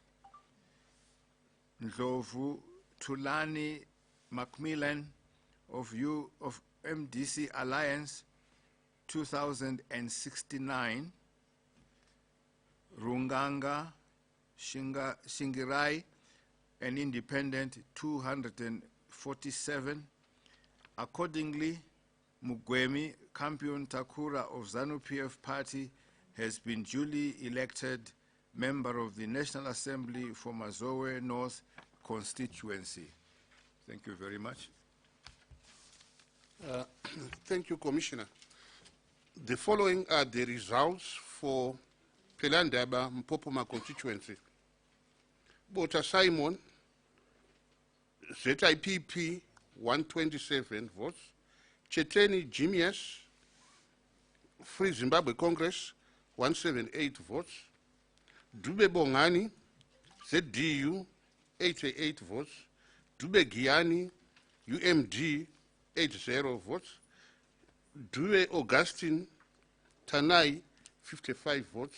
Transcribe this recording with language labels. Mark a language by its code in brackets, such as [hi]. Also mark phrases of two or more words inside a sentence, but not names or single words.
[en] Ndlovu Tulani Macmillan of MDC Alliance 2,069. Runganga Shingirai, an independent, 247. Accordingly, Mugwemi Campion Takura of ZANU-PF party has been duly elected member of the National Assembly for Mazowe North constituency. Thank you very much. Thank you, Commissioner. The following are the results for Pelandaba Mpopoma constituency. Bota Simon, ZIPP 127 votes. Cheteni Jimias, Free Zimbabwe Congress 178 votes. Dube Bongani, ZDU 88 votes. Dube Giani, UMD 80 votes. Dube Augustine Tanai 55 votes.